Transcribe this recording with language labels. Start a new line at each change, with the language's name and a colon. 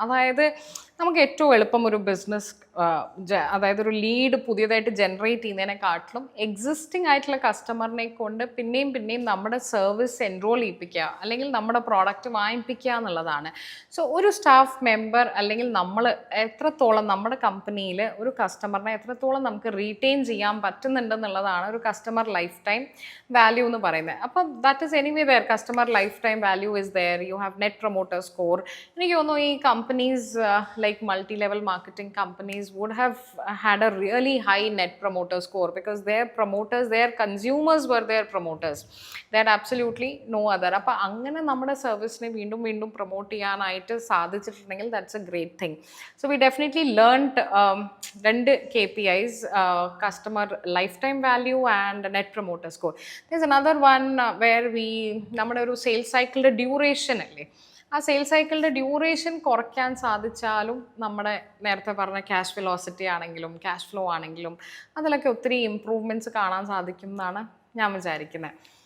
Malayalam: അതായത് നമുക്ക് ഏറ്റവും എളുപ്പം ഒരു ബിസിനസ് അതായത് ഒരു ലീഡ് പുതിയതായിട്ട് ജനറേറ്റ് ചെയ്യുന്നതിനെക്കാട്ടിലും എക്സിസ്റ്റിംഗ് ആയിട്ടുള്ള കസ്റ്റമറിനെ കൊണ്ട് പിന്നെയും നമ്മുടെ സർവീസ് എൻറോൾ ചെയ്യിപ്പിക്കുക അല്ലെങ്കിൽ നമ്മുടെ പ്രോഡക്റ്റ് വാങ്ങിപ്പിക്കുക എന്നുള്ളതാണ്. സോ ഒരു സ്റ്റാഫ് മെമ്പർ അല്ലെങ്കിൽ നമ്മൾ എത്രത്തോളം നമ്മുടെ കമ്പനിയിൽ ഒരു കസ്റ്റമറിനെ എത്രത്തോളം നമുക്ക് റീറ്റെയിൻ ചെയ്യാൻ പറ്റുന്നുണ്ടെന്നുള്ളതാണ് ഒരു കസ്റ്റമർ ലൈഫ് ടൈം വാല്യൂ എന്ന് പറയുന്നത്.
English: അപ്പം that is anyway there. Customer lifetime value is there. You have net promoter score.
Malayalam: എനിക്ക് തോന്നുന്നു ഈ
English: Companies like multi-level marketing companies would have had a really high net promoter score because their promoters, their consumers were their promoters. They had absolutely no other.
Malayalam: അപ്പോൾ അങ്ങനെ നമ്മുടെ സർവീസിനെ വീണ്ടും promote ചെയ്യാനായിട്ട് സാധിച്ചിട്ടുണ്ടെങ്കിൽ
English: that's a great thing. So we definitely learned രണ്ട് KPIs, customer lifetime value and net promoter score. There's another one where
Malayalam: നമ്മുടെ ഒരു sales സൈക്കിളിൻ്റെ duration അല്ലേ, ആ സെയിൽസ് സൈക്കിളിൻ്റെ ഡ്യൂറേഷൻ കുറയ്ക്കാൻ സാധിച്ചാലും നമ്മുടെ നേരത്തെ പറഞ്ഞ ക്യാഷ് വെലോസിറ്റി ആണെങ്കിലും ക്യാഷ് ഫ്ലോ ആണെങ്കിലും അതിലൊക്കെ ഒത്തിരി ഇമ്പ്രൂവ്മെൻറ്റ്സ് കാണാൻ സാധിക്കും എന്നാണ് ഞാൻ വിചാരിക്കുന്നത്.